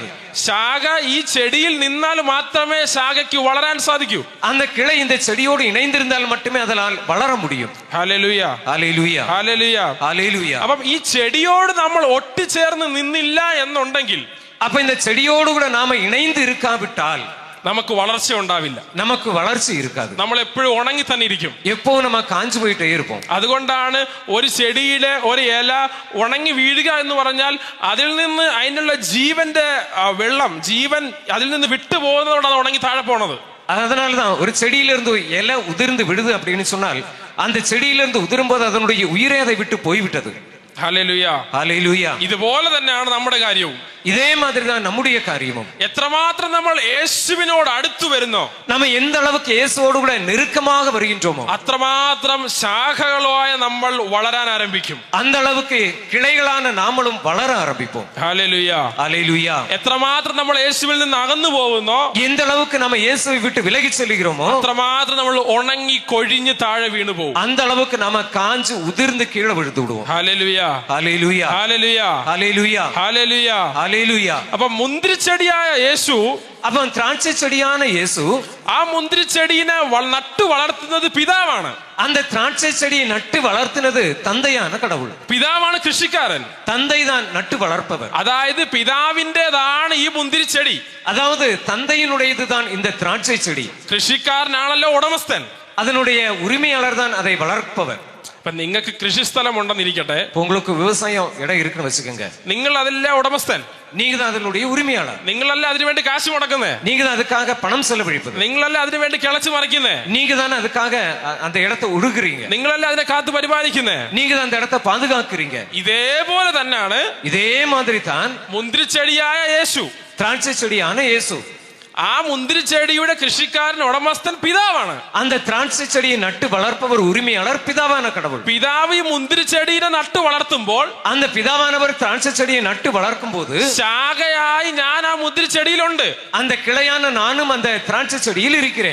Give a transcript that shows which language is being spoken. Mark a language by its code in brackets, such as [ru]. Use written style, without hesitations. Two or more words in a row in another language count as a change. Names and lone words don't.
[ml] ശാഖ ഈ ചെടിയിൽ നിന്നാൽ മാത്രമേ ശാഖയ്ക്ക് വളരാൻ സാധിക്കൂ. [ta] அந்த கிளை இந்த செடியோடு இணைந்திருந்தால் மட்டுமே அதனால் வளர முடியும். [ml] ഹല്ലേലൂയ, [ta] ஹல்லேலூயா, [ml] ഹല്ലേലൂയ, [ta] ஹல்லேலூயா. [ml] അപ്പം ഈ ചെടിയോട് നമ്മൾ ഒട്ടിച്ചേർന്ന് നിന്നില്ല എന്നുണ്ടെങ്കിൽ, [ta] அப்ப இந்த செடியோடு கூட நாம இணைந்து இருக்காவிட்டால், [ml] നമുക്ക് വളർച്ച ഉണ്ടാവില്ല, [ta] நமக்கு வளர்ச்சி இருக்காது. [ml] നമ്മൾ എപ്പോഴും ഉണങ്ങി തന്നെ ഇരിക്കും. [ta] எப்பவும் நம்ம காஞ்சு போயிட்டே இருப்போம். [ml] അതുകൊണ്ടാണ് ഒരു ചെടിയിലെ ഒരു ഇല ഉണങ്ങി വീഴുക എന്ന് പറഞ്ഞാൽ അതിൽ നിന്ന് അതിനുള്ള ജീവന്റെ വെള്ളം, ജീവൻ അതിൽ നിന്ന് വിട്ടുപോകുന്നതുകൊണ്ടാണ് ഉണങ്ങി താഴെ പോണത്. [ta] அதனாலதான் ஒரு செடியிலிருந்து இலை உதிர்ந்து விடுது அப்படின்னு சொன்னால் அந்த செடியிலிருந்து உதிரும் போது அதனுடைய உயிரே அதை விட்டு போய்விட்டது. [ml] ഹല്ലേലൂയ, ഹല്ലേലൂയ. ഇതുപോലെ തന്നെയാണ് നമ്മുടെ കാര്യവും. [ta] இதே மாதிரி தான் நம்முடைய காரியமும். [ml] എത്രമാത്രം നമ്മൾ യേശുവിനോട് അടുത്തു വരുന്നോ, [ta] நம்ம எந்த அளவுக்கு இயேசுவோடு கூட நெருக்கமாக வருகின்றோமோ [ml] അത്രമാത്രം ശാഖകളായ നമ്മൾ വളരാൻ ആരംഭിക്കും. [ta] அந்த அளவுக்கு கிளைகளான நாமளும் வளர ஆரம்பிப்போம். [ml] ഹല്ലേലൂയ, [ta] ஹல்லேலூயா. [ml] എത്രമാത്രം നമ്മൾ യേശുവിൽ നിന്ന് അകന്നു പോകുന്നോ, [ta] எந்த அளவுக்கு நம்ம இயேசுவை விட்டு விலகி செல்கிறோமோ [ml] അത്രമാത്രം നമ്മൾ ഉണങ്ങി കൊഴിഞ്ഞ് താഴെ വീണു പോകും. [ta] அந்த அளவுக்கு நம்ம காஞ்சு உதிர்ந்து கீழே விழுந்து விடுவோம். [ml] ഹല്ലേലൂയ, [ta] ஹல்லேலூயா. [ml] ഹല്ലേലൂയ, [ta] ஹல்லேலூயா. [ml] ഹല്ലേലൂയ. [ta] ஹல்லேலூயா. [ml] അപ്പൊ മുന്തിരിച്ചെടിയായ യേശു, [ta] அப்ப திராட்சை செடியான இயேசு [ml] ആ മുന്തിരിച്ചെടിയെ നട്ടു വളർത്തുന്നത് പിതാവാണ്. [ta] அந்த திராட்சை செடியை நட்டு வளர்த்தினது தந்தையான கடவுள். [ml] പിതാവാണ് കൃഷിക്കാരൻ. [ta] தந்தை தான் நட்டு வளர்ப்பவர். [ml] അതായത് പിതാവിൻ്റെതാണ് ഈ മുന്തിരിച്ചെടി. [ta] அதாவது தந்தையினுடையதுதான் இந்த திராட்சை செடி. [ml] കൃഷിക്കാരനാണല്ലോ ഉടമസ്ഥൻ. [ta] அதனுடைய உரிமையாளர் தான் அதை வளர்ப்பவர். [ml] ഇപ്പൊ നിങ്ങൾക്ക് കൃഷിസ്ഥലം ഉണ്ടെന്നിരിക്കട്ടെ, [ta] உங்களுக்கு விவசாயம் இடம் இருக்குன்னு வச்சுக்கோங்க. [ml] നിങ്ങൾ അതിലെ ഉടമസ്ഥൻ, [ta] நீங்க தான் அதனுடைய உரிமையாளர். [ml] നിങ്ങളല്ല അതിനുവേണ്ടി കാശ് മുടക്കുന്നേ, [ta] நீங்க தான் அதுக்காக பணம் செலவழிப்பது. [ml] നിങ്ങളല്ല അതിനുവേണ്ടി കിളച്ചു മറിക്കുന്നേ, [ta] நீங்க தானே அதுக்காக அந்த இடத்தை உழுகுறீங்க. [ml] നിങ്ങളല്ല അതിനെ കാത്തു പരിപാലിക്കുന്നേ, [ta] நீங்க தான் அந்த இடத்தை பாதுகாக்கிறீங்க. [ml] ഇതേപോലെ തന്നെയാണ് [ta] இதே மாதிரி தான் [ml] മുന്തിരിച്ചെടിയായ യേശു. [ta] திராட்சை செடியான இயேசு. [ml] ആ മുന്തിരിച്ചെടിയുടെ കൃഷിക്കാരൻ ഉടമസ്ഥൻ പിതാവാണ്. [ta] அந்த திராட்சை செடியை நட்டு வளர்ப்பவர் உரிமையாளர் பிதாவான கடவுள். [ml] പിതാവ് ഈ മുന്തിരിച്ചെടിയെ നട്ടു വളർത്തുമ്പോൾ [ta] அந்த பிதாவானவர் திராட்சை செடியை நட்டு வளர்க்கும் போது [ml] ശാഖയായി ഞാൻ ആ മുന്തിരിച്ചെടിയിലുണ്ട്. [ta] அந்த கிளையான நானும் அந்த திராட்சை செடியில் இருக்கிறேன்.